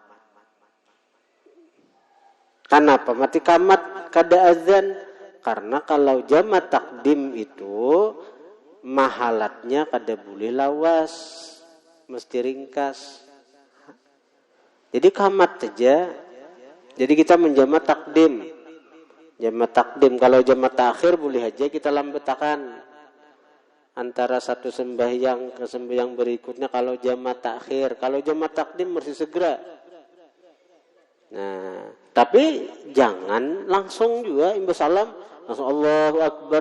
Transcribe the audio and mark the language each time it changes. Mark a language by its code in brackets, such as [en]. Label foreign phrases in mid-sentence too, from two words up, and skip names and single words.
[bjn] Kenapa mati qamat kada azan? Karena kalau jama takdim itu mahalatnya kada boleh lawas, mesti ringkas. Jadi qamat saja. Jadi kita menjama takdim. Jama takdim. Kalau jama takhir boleh aja kita lambetakan antara satu sembahyang ke sembahyang berikutnya kalau jama takhir. Kalau jama takdim mesti segera. Nah, tapi jangan langsung juga imba salam langsung [ar] Allahu Akbar.